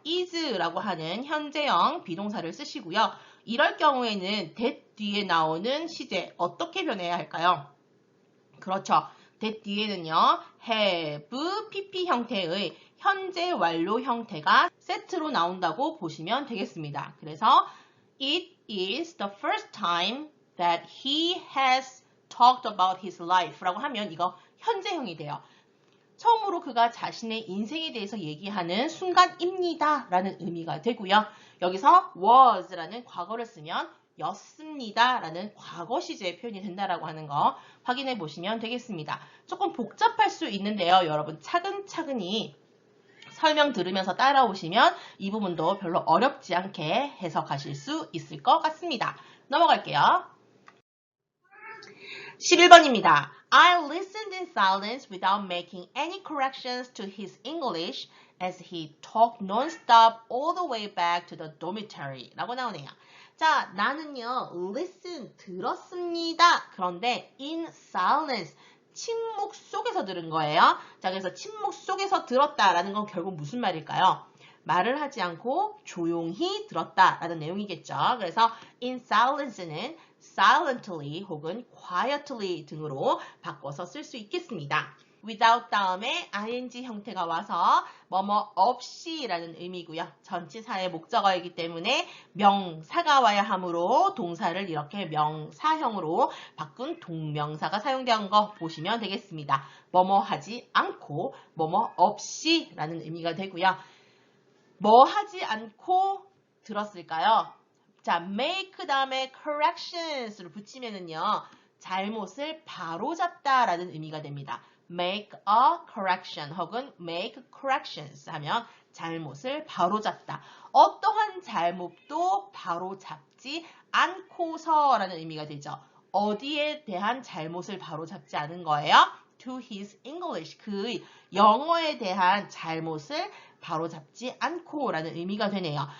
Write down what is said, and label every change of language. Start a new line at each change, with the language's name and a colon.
Korean: is라고 하는 현재형 비동사를 쓰시고요. 이럴 경우에는 that 뒤에 나오는 시제 어떻게 변해야 할까요? 그렇죠. that 뒤에는요. have, pp 형태의 현재 완료 형태가 세트로 나온다고 보시면 되겠습니다. 그래서
English: it is the first time that he has talked about his life
Korean: 라고 하면 이거 현재형이 돼요. 처음으로 그가 자신의 인생에 대해서 얘기하는 순간입니다 라는 의미가 되고요. 여기서 was라는 과거를 쓰면 였습니다 라는 과거 시제의 표현이 된다라고 하는 거 확인해 보시면 되겠습니다. 조금 복잡할 수 있는데요. 여러분 차근차근히 설명 들으면서 따라오시면 이 부분도 별로 어렵지 않게 해석하실 수 있을 것 같습니다. 넘어갈게요. 11번입니다.
English: I listened in silence without making any corrections to his English as he talked non-stop all the way back to the dormitory
Korean: 라고 나오네요. 자, 나는요, listen, 들었습니다. 그런데
English: in silence,
Korean: 침묵 속에서 들은 거예요. 자, 그래서 침묵 속에서 들었다라는 건 결국 무슨 말일까요? 말을 하지 않고 조용히 들었다라는 내용이겠죠. 그래서
English: in silence
Korean: 는 silently 혹은 quietly 등으로 바꿔서 쓸 수 있겠습니다. without 다음에 ing 형태가 와서 뭐뭐 없이 라는 의미고요. 전치사의 목적어이기 때문에 명사가 와야 하므로 동사를 이렇게 명사형으로 바꾼 동명사가 사용된 거 보시면 되겠습니다. 뭐뭐 하지 않고 뭐뭐 없이 라는 의미가 되고요. 뭐 하지 않고 들었을까요? 자, make 다음에 corrections를 붙이면은요, 잘못을 바로잡다 라는 의미가 됩니다.
English: make a correction
Korean: 혹은
English: make corrections
Korean: 하면 잘못을 바로잡다. 어떠한 잘못도 바로잡지 않고서라는 의미가 되죠. 어디에 대한 잘못을 바로잡지 않은 거예요?
English: To his English,
Korean: 그의 영어에 대한 잘못을 바로잡지 않고 라는 의미가 되네요.